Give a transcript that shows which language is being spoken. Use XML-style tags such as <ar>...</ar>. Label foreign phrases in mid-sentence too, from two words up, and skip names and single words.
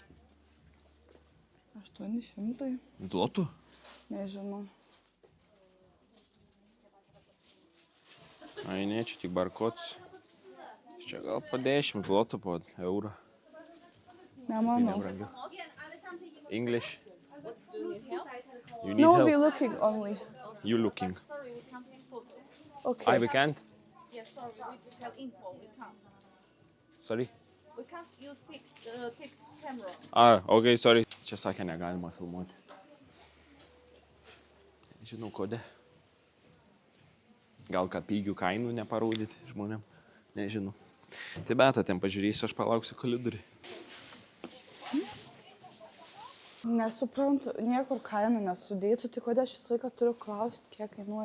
<lt>800. 800. Zlotų? Nežinau. Ai, ne, čia tik barkots. Čia gal po 10 zlotų, po eurą. Nemanau. Nebrangiau.</lt> <en>English. You need No, help. we looking only. You looking. Sorry, we can't take photos. Okay. We can't? Yeah, sorry, we tell info, we can't. Sorry. We can't use take camera. Okay, sorry.</en> <lt>Čia sakė, negalima filmuoti. Žinau, kodė. Gal ką pigių kainų neparodyti žmonėm. Nežinau. Tai beta, ten pažiūrėsiu, aš palauksiu kolidoriui. Nesuprantu, niekur kainų nesudėtų, tai kodėl aš visą laiką turiu klausti, kiek kainuoja</lt>